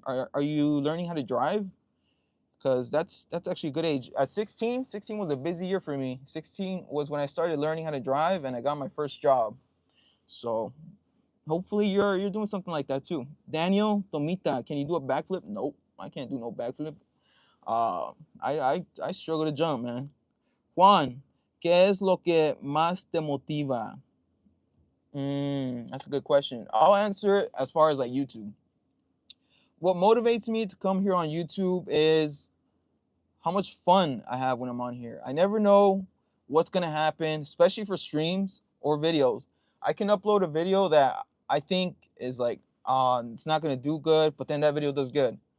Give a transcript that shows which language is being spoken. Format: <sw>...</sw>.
<en>Are you learning how to drive? Because that's actually a good age. At 16 was a busy year for me. 16 was when I started learning how to drive and I got my first job. So hopefully you're doing something like that too. Daniel Tomita, can you do a backflip? Nope, I can't do no backflip. I struggle to jump, man.</en> <es>Juan, ¿qué es lo que más te motiva?</es> <en>That's a good question. I'll answer it as far as like YouTube. What motivates me to come here on YouTube is how much fun I have when I'm on here. I never know what's gonna happen, especially for streams or videos. I can upload a video that I think is like it's not gonna do good, but then that video does good.</en>